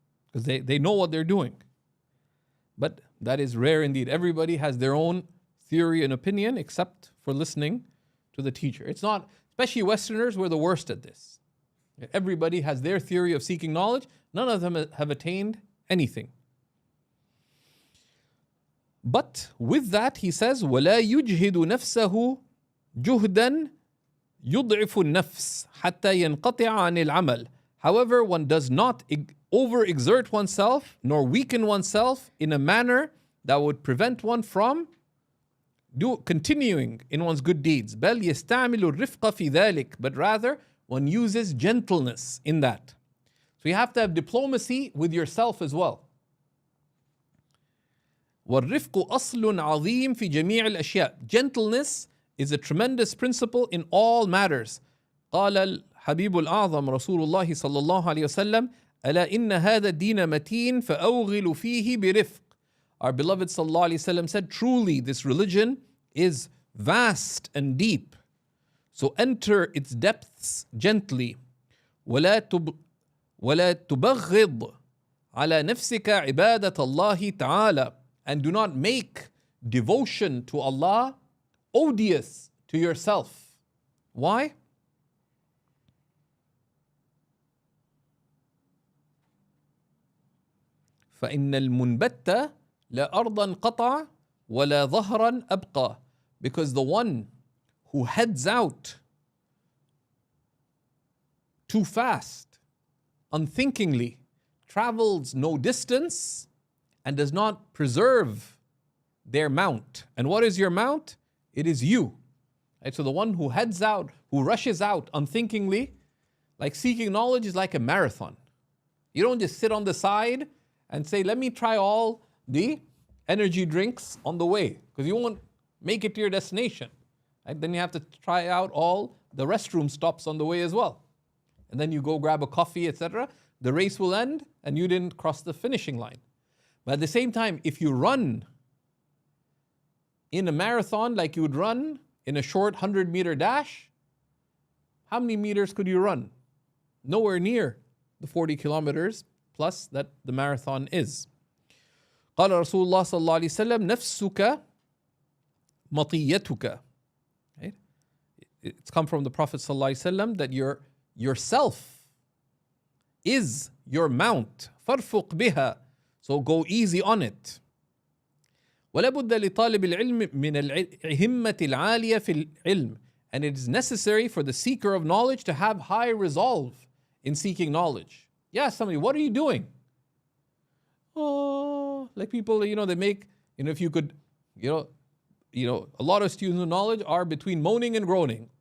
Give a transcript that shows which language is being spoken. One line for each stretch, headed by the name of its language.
English: Because they know what they're doing. But that is rare indeed. Everybody has their own theory and opinion except for listening to the teacher. It's not, especially Westerners, we're the worst at this. Everybody has their theory of seeking knowledge. None of them have attained anything. But with that, he says,
Arabic: وَلَا يُجْهِدُ نَفْسَهُ جُهْدًا يُضْعِفُ النَّفْسِ حَتَّى يَنْقَطِعَ عَنِ الْعَمَلِ.
English: However, one does not overexert oneself nor weaken oneself in a manner that would prevent one from continuing in one's good deeds.
Arabic: بَلْ يَسْتَعْمِلُ الرِّفْقَ فِي ذَلِكَ.
English: But rather, one uses gentleness in that. So you have to have diplomacy with yourself as well.
Arabic: وَالرِّفْقُ أَصْلٌ عَظِيمٌ فِي جَمِيعِ الْأَشْيَاءِ.
English: Gentleness is a tremendous principle in all matters.
Arabic: قال الحبيب الأعظم رسول الله صلى الله عليه وسلم ألا إن هذا الدين متين فأوغل فيه برفق.
English: Our beloved صلى الله عليه وسلم said, truly this religion is vast and deep. So enter its depths gently.
Arabic: ولا تبغض على نفسك عبادة الله تعالى.
English: And do not make devotion to Allah odious to yourself. Why?
Arabic: فإن المنبت لا أرضا قطع ولا ظهرا أبقى.
English: Because the one who heads out too fast, unthinkingly, travels no distance, and does not preserve their mount. And what is your mount? It is you. Right? So the one who heads out, who rushes out unthinkingly, like seeking knowledge is like a marathon. You don't just sit on the side and say, let me try all the energy drinks on the way, because you won't make it to your destination. Right? Then you have to try out all the restroom stops on the way as well. And then you go grab a coffee, etc. The race will end and you didn't cross the finishing line. But at the same time, if you run in a marathon like you would run in a short 100-meter dash, how many meters could you run? Nowhere near the 40 kilometers plus that the marathon is.
Arabic: قال رسول الله صلى الله عليه وسلم نفسك مطيتك.
English: Right? It's come from the Prophet صلى الله عليه وسلم that yourself is your mount.
Arabic: فارفق بها.
English: So go easy on it.
Arabic: ولا بد لطالب العلم من الهمة العالية في العلم.
English: And it is necessary for the seeker of knowledge to have high resolve in seeking knowledge. Yeah, somebody, what are you doing? Oh, like people, they make, if you could, a lot of students of knowledge are between moaning and groaning.